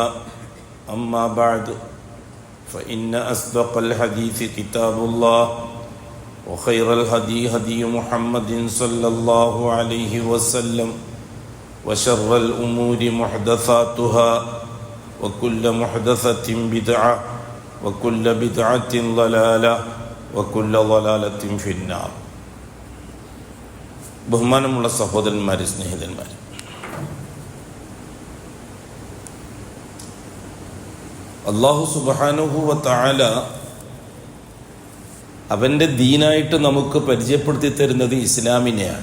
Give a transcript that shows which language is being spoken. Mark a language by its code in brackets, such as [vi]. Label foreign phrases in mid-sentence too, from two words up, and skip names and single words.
[ar] أما بعد فإن أصدق الحديث كتاب الله وخير الهدي هدي محمد صلى الله عليه وسلم وشر الأمور محدثاتها وكل محدثة بدعة وكل بدعة ضلالة وكل ضلالة في النار. [ml] ബഹുമാനമുള്ള സഹോദരന്മാരെ, സ്നേഹിതന്മാരെ, [ar] الله سبحانه و تعالى [ml] അവൻ്റെ ദീനായിട്ട് നമുക്ക് പരിചയപ്പെടുത്തി തരുന്നത് ഇസ്ലാമിനെയാണ്.